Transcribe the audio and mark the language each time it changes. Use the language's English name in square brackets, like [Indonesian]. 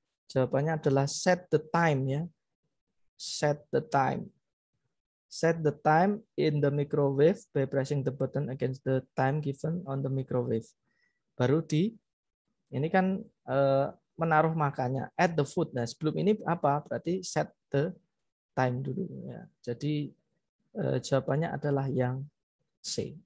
[Indonesian] Jawabannya adalah [English] set the time [Indonesian] ya. [English] Set the time. Set the time in the microwave by pressing the button against the time given on the microwave. [Indonesian] Baru ini kan menaruh makannya. [English] Add the food. [Indonesian] Nah sebelum ini apa? Berarti [English] set the time [Indonesian] dulu. Ya. Jadi jawabannya adalah yang C.